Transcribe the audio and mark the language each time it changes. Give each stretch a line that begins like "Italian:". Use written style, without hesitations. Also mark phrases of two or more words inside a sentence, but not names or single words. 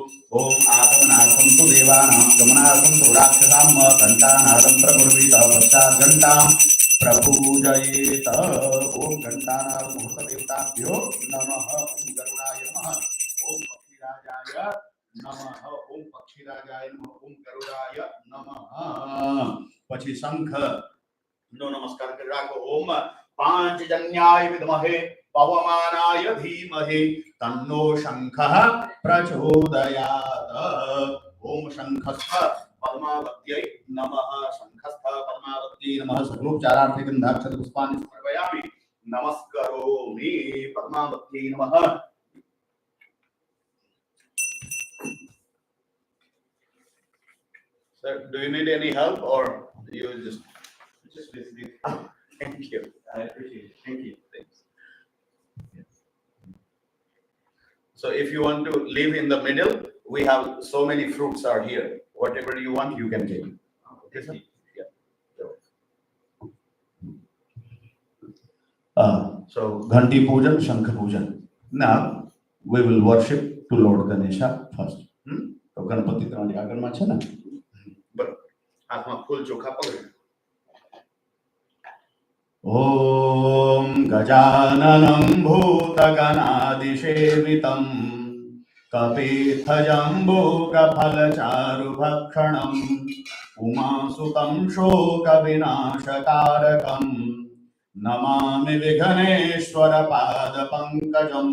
Sanskrit: ओम आगमनार्थं तु देवानां गमनार्थं तु राक्षसां घंटानादं प्रकुर्वीत पश्चात् घंटां प्रपूजयेत। ओम घंटानाद मुहूर्त देवताभ्यो नमः। ओम गरुडाय नमः। ओम पक्षीराजाय नमः। ओम पक्षीराजाय नमः। ओम गरुडाय नमः।
Gujarati: પછી શંખ નો નમસ્કાર કરી રાખો।
Sanskrit: ઓમ પાંચજન્યાય વિદ્મહે पवमानाय धीमहि तन्नो शंखः प्रचोदयात्। ओम शंखस्थ पद्मावत्यै नमः। शंखस्थ पद्मावत्यै नमः। सर्वोपचारार्थी गंधाक्षत पुष्पाणि समर्पयामि नमस्करोमि पद्मावत्यै नमः।
English: Sir, do you need any help or you just busy? Thank you. I appreciate it. Thank you. Thanks. So if you want to live in the middle, we have so many fruits are here. Whatever you want, you can take. Okay, sir? Yeah. So Ghanti Pujan, Shankha Pujan. Now we will worship to Lord Ganesha first.
Gujarati: तो गणपति તમારી આગળમાં છે ને? બરાબર. હાથમાં ફૂલ ચોખા પકડો।
Sanskrit: ओम गजाननं भूतगणादिसेवितं कपित्थजम्बूकफलचारुभक्षणं उमासुतं शोकविनाशकारकं नमामि विघ्नेश्वरपादपङ्कजम्।